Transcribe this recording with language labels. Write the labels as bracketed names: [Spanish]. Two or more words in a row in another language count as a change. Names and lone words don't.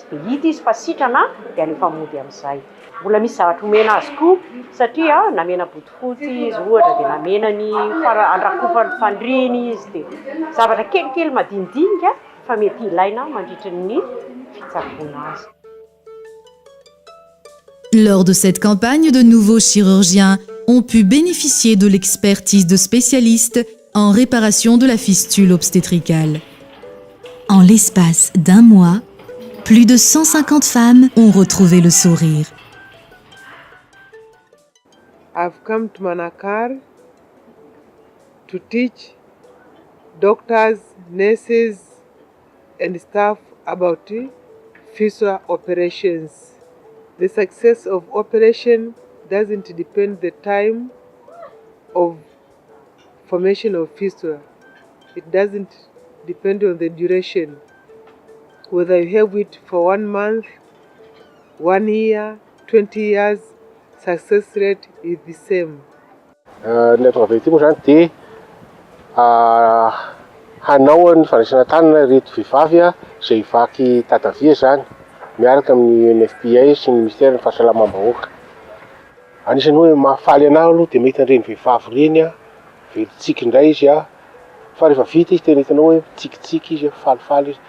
[Malagasy] Dia hita izy fa sitrana dia alefa mody amin'izay. Mbola misy zavatra omena azy koa satria namena botifotsy izy ohatra dia namena ny andrakofany fandriany izy dia zavatra kelikely madinidinika fa mety ilaina mandritra ny fitsaboana azy. [French] Lors de cette campagne, de nouveaux chirurgiens ont pu bénéficier de l'expertise de spécialistes en réparation de la fistule obstétricale. En l'espace d'1 mois, plus de 150 femmes ont retrouvé le sourire. [English] I've come to Manakar to teach doctors, nurses and staff about fistula operations. The success of operation doesn't depend the time of formation of fistula. It doesn't depend on the duration. Whether you have it for 1 month, 1 year, 20 years, success rate is the same. [Malagasy] Ny atao avy ety moa zany dia hanao ny fandraisana tanana reto vehivavy izay vaky tadavia zany miaraka amin'ny UNFPA sy ny ministère ny fahasalamam-bahoaka. Anisany hoe mahafaly anahy aloha dia mahita an'ireny vehivavy ireny velontsiky indray izy fa rehefa vita izy tena hitanao hoe tsikitsiky izy falifaly izy.